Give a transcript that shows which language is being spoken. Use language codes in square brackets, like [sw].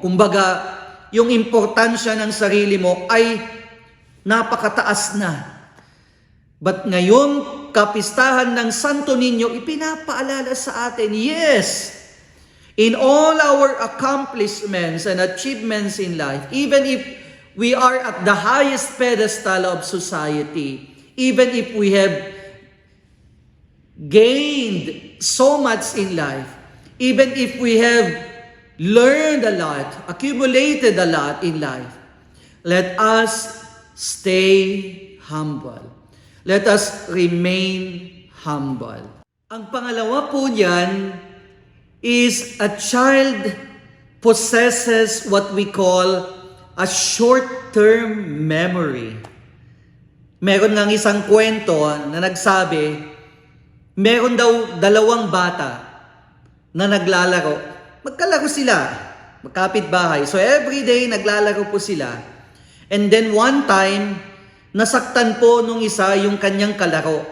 [tl] Kumbaga, yung importansya ng sarili mo ay napakataas na. [en] But [tl] ngayong kapistahan ng Santo Niño, ipinapaalala sa atin, [en] yes, in all our accomplishments and achievements in life, even if we are at the highest pedestal of society, even if we have gained so much in life, even if we have learned a lot, accumulated a lot in life, let us stay humble. Let us remain humble. [tl] Ang pangalawa po niyan [en] is a child possesses what we call a short-term memory. [tl] Meron ng isang kwento na nagsabi, meron daw dalawang bata na naglalaro. Magkalaro sila, magkapit-bahay. [en] So every day, [tl] naglalaro po sila. [en] And then one time, [tl] nasaktan po nung isa yung kanyang kalaro.